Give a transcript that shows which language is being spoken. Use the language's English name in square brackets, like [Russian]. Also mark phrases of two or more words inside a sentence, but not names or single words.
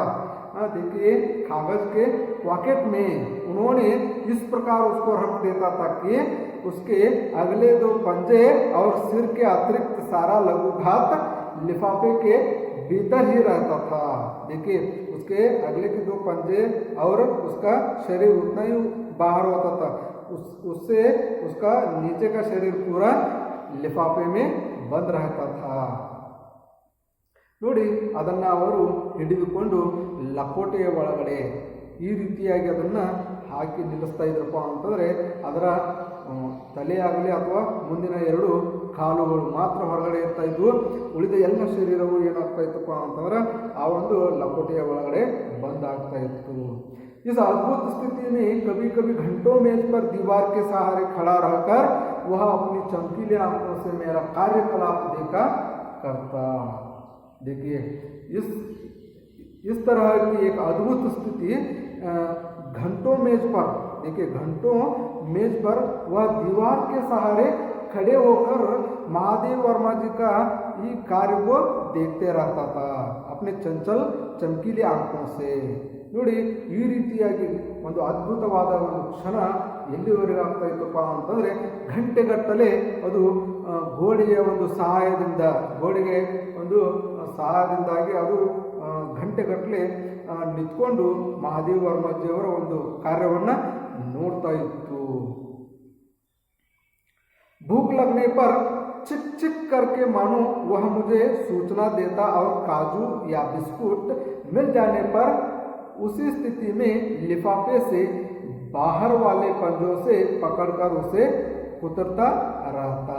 [Hindi] देखिए, कागज के पॉकेट में उन्होंने इस प्रकार उसको रख देता था कि उसके अगले 2 पंजे और सिर के अतिरिक्त सारा लघुघात लिफाफे के भीतर ही रहता था। देखिए, उसके अगले के 2 पंजे और उसका शरीर उतना ही बाहर होता था, उससे उसका नीचे का शरीर पूरा लिफाफे में बंद रहता था। [Kannada] ನೋಡಿ, ಅದನ್ನು ಅವರು ಹಿಡಿದುಕೊಂಡು ಲಕೋಟೆಯ ಒಳಗಡೆ ಈ ರೀತಿಯಾಗಿ ಅದನ್ನು ಹಾಕಿ ನಿಲ್ಲಿಸ್ತಾ ಇದ್ರಪ್ಪ ಅಂತಂದರೆ ಅದರ ತಲೆಯಾಗಲಿ ಅಥವಾ ಮುಂದಿನ 2 ಕಾಲುಗಳು ಮಾತ್ರ ಹೊರಗಡೆ ಇರ್ತಾ ಇದ್ವು। ಉಳಿದ ಎಲ್ಲ ಶರೀರವು ಏನಾಗ್ತಾ ಇತ್ತಪ್ಪ ಅಂತಂದ್ರೆ ಆ ಒಂದು ಲಕೋಟೆಯ ಒಳಗಡೆ ಬಂದಾಗ್ತಾ ಇತ್ತು। [Hindi] इस अद्भुत स्थिति में कभी कभी घंटों मेज पर दीवार के सहारे खड़ा रहकर वह अपनी चमकीले आंखों से मेरा कार्यकलाप देखा करता। देखिए इस तरह की एक अद्भुत स्थिति घंटों मेज पर, देखिए घंटों मेज पर वह दीवार के सहारे खड़े होकर महादेव वर्मा जी का [Kannada] ಈ ಕಾರ್ಯ [Hindi] को देखते रहता था अपने चंचल चमकीले आंखों से। [Kannada] ನೋಡಿ ಈ ರೀತಿಯಾಗಿ ಒಂದು ಅದ್ಭುತವಾದ ಒಂದು ಕ್ಷಣ ಎಲ್ಲಿವರೆಗೆ ಆಗ್ತಾ ಇತ್ತಪ್ಪ ಅಂತಂದರೆ ಗಂಟೆಗಟ್ಟಲೆ ಅದು ಗೋಡೆಗೆ ಒಂದು ಸಹಾಯದಿಂದಾಗಿ ಅದು ಗಂಟೆಗಟ್ಟಲೆ ನಿಂತ್ಕೊಂಡು ಮಹಾದೇವ ವರ್ಮಾಜಿಯವರ ಒಂದು ಕಾರ್ಯವನ್ನು ನೋಡ್ತಾ ಇತ್ತು। [Hindi] भूख लगने पर चिक चिक करके मानो वह मुझे सूचना देता और काजू या बिस्कुट मिल जाने पर उसी स्थिति में लिफाफे से बाहर वाले पंजों से पकड़कर उसे कुतरता रहता।